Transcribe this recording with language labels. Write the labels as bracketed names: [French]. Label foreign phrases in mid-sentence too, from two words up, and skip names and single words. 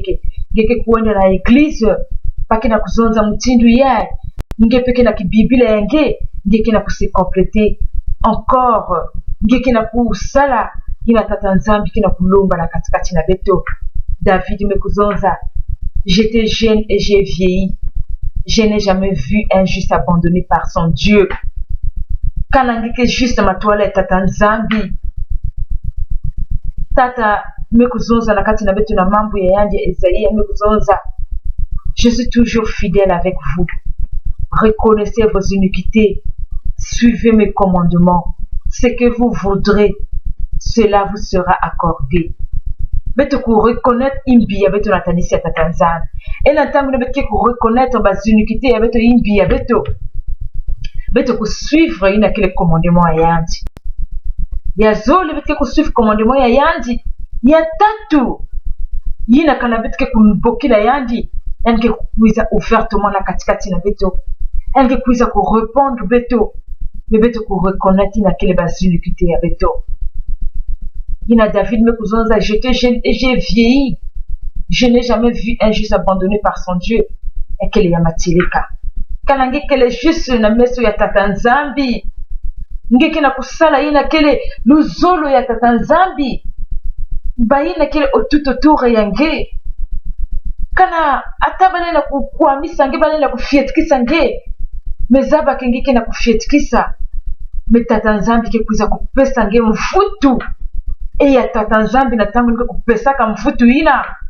[Kituba (Democratic Republic of Congo)] ke ngeke kuenda na eglise pake na kuzonza mutindu yae nge peke na kibibila yange ngeke na kuse complete encore ngeke na kusala ina tata nzambi kina kulomba na katikati na beto David mekuzonza [French] j'étais jeune et j'ai vieilli je n'ai jamais vu un juste abandonné par son Dieu [Kituba (Democratic Republic of Congo)] kana ngeke juste [French] ma toilette [Kituba (Democratic Republic of Congo)] tata nzambi tata mekuzonza na kati na beto na mambo ya yandi Esaïe mekuzonza [French] je suis toujours fidèle avec vous reconnaissez vos iniquités suivez mes commandements ce que vous voudrez cela vous sera accordé [Kituba (Democratic Republic of Congo)] beto ku reconnaître imbi ya beto na tanisi ya tata nzambi ena ntango na beto ku reconnaître bas iniquités ya beto imbi ya beto ku suivre ina kile commandement ya yandi ya zole beto ku suivre commandement ya yandi ya tatu yina kana beto ku mbokila yandi yanke kuiza ouvertement na katikati na beto yanke kuiza ku répondre beto mais beto ku reconnaître na kile bas iniquité ya beto ina David mekuzonza j'étais [French] jeune et j'ai vieilli je n'ai jamais vu un juste abandonné par son Dieu et [Kituba (Democratic Republic of Congo)] kele ya matileka kana nge kele juste na meso ya tata nzambi nge kena kusala ina kele luzolo ya tata nzambi bayina kele autour yange kana ata balela kukwamisa nge balela kufietikisa nge mezaba kenge kena kufietikisa metata nzambi ke kuiza kupesa nge mfutu ya tata nzambi na tango nge kupesaka mfutu ina